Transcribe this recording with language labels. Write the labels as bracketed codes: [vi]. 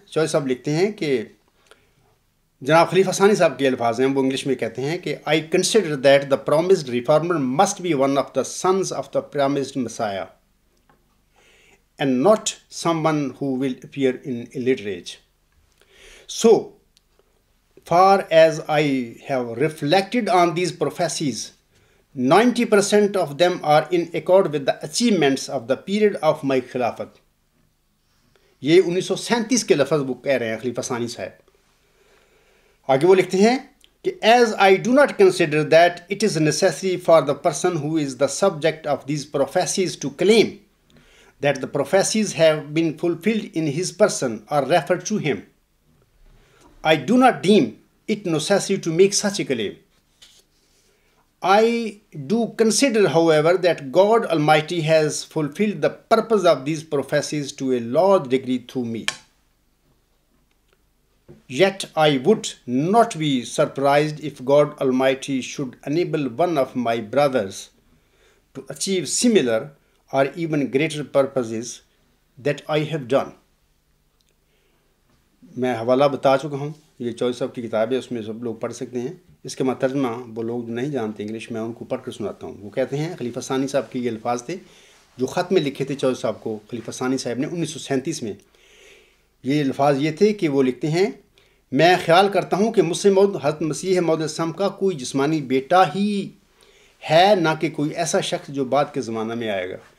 [ur] چوہدری صاحب لکھتے ہیں کہ جناب خلیفہ ثانی صاحب کے الفاظ ہیں، وہ انگلش میں کہتے ہیں کہ [en] I consider that the promised reformer must be one of the sons of the promised messiah and not someone who will appear in a later age. So far as I have reflected on these prophecies, 90% of them are in accord with the achievements of the period of my khilafat. [ur] یہ 1937 کے لفظ وہ کہہ رہے ہیں خلیفہ ثانی صاحب. آگے وہ لکھتے ہیں کہ [en] as I do not consider that it is necessary for the person who is the subject of these prophecies to claim that the prophecies have been fulfilled in his person or referred to him, I do not deem it necessary to make such a claim. I do consider, however, that God Almighty has fulfilled the purpose of these prophecies to a large degree through me. Yet I would not be surprised if God Almighty should enable one of my brothers to achieve similar or even greater purposes that I have done. [ur] میں حوالہ بتا چکا ہوں، یہ چوہدری صاحب کی کتاب ہے، اس میں سب لوگ پڑھ سکتے ہیں. اس کے میں ترجمہ وہ لوگ جو نہیں جانتے انگلش میں ان کو پڑھ کر سناتا ہوں. وہ کہتے ہیں خلیفہ ثانی صاحب کے یہ الفاظ تھے جو خط میں لکھے تھے چوہدری صاحب کو خلیفہ ثانی صاحب نے 1937 میں. یہ الفاظ یہ تھے کہ وہ لکھتے ہیں میں خیال کرتا ہوں کہ مجھ سے موعود حضرت مسیح موعود علیہ السلام کا کوئی جسمانی بیٹا ہی ہے، نہ کہ کوئی ایسا شخص جو بعد کے زمانہ میں آئے گا.